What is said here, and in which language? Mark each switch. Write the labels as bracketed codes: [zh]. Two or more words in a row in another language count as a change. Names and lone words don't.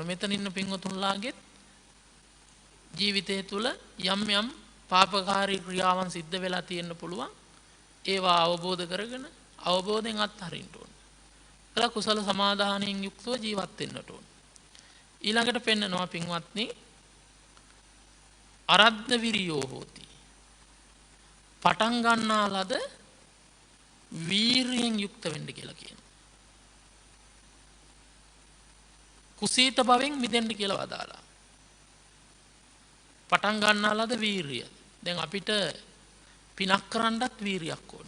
[si] මෙතන ඉන්න පින්වතුන්ලාගේ ජීවිතය තුළ යම් යම් පාපකාරී ක්‍රියාවන් සිද්ධ වෙලා තියෙන්න පුළුවන්. ඒවා අවබෝධ කරගෙන අවබෝධයෙන් අත්හරින්න ඕන. කළා කුසල සමාදානයෙන් යුක්තව ජීවත් වෙන්නට ඕන. ඊළඟට පෙන්නනවා පින්වත්නි [pi] අරද්ධ විරියෝ හෝති. [si] පටන් ගන්නා ලද වීරියෙන් යුක්ත වෙන්න කියලා කියනවා. කුසීත භවෙන් මිදෙන්න කියලා වදාලා. පටන් ගන්නා ලද වීරිය. දැන් අපිට පිනක් කරන්නත් වීරියක් ඕන.